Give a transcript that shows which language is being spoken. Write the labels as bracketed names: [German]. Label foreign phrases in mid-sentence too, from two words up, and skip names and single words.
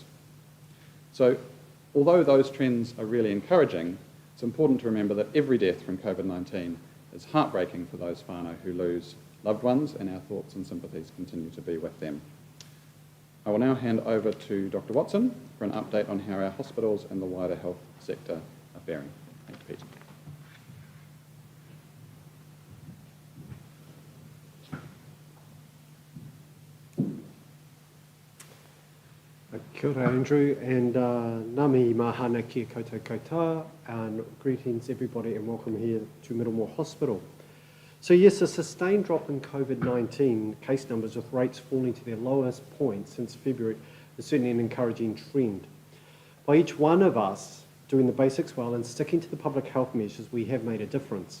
[English] So, although those trends are really encouraging, it's important to remember that every death from COVID-19 is heartbreaking for those whānau who lose loved ones, and our thoughts and sympathies continue to be with them. I will now hand over to Dr. Watson for an update on how our hospitals and the wider health sector are faring. Thank you, Pete. [Māori] Kia ora, Andrew, and nami mahana ki koutou katoa, [English] and greetings everybody and welcome here to Middlemore Hospital. So yes, a sustained drop in COVID-19 case numbers with rates falling to their lowest point since February is certainly an encouraging trend. By each one of us doing the basics well and sticking to the public health measures, we have made a difference.